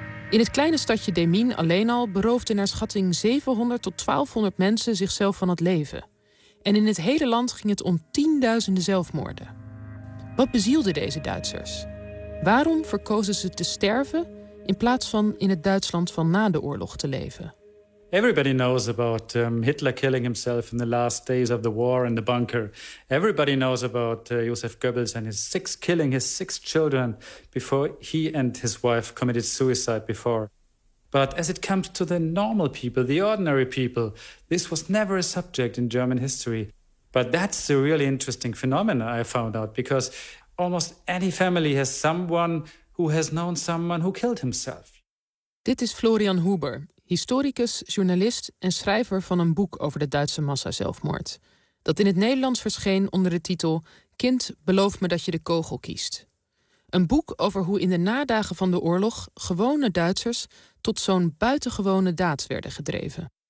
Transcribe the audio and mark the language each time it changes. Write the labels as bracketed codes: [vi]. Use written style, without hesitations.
[nl] In het kleine stadje Demmin alleen al beroofden naar schatting 700 tot 1200 mensen zichzelf van het leven. En in het hele land ging het om tienduizenden zelfmoorden. Wat bezielde deze Duitsers? Waarom verkozen ze te sterven in plaats van in het Duitsland van na de oorlog te leven? [en] Everybody knows about Hitler killing himself in the last days of the war in the bunker. Everybody knows about Josef Goebbels and his six killing his six children before he and his wife committed suicide before. But as it comes to the normal people, the ordinary people, this was never a subject in German history. But that's a really interesting phenomenon I found out, because almost any family has someone who has known someone who killed himself. [nl] Dit is Florian Huber, historicus, journalist en schrijver van een boek over de Duitse massazelfmoord, dat in het Nederlands verscheen onder de titel Kind, beloof me dat je de kogel kiest. Een boek over hoe in de nadagen van de oorlog gewone Duitsers tot zo'n buitengewone daad werden gedreven.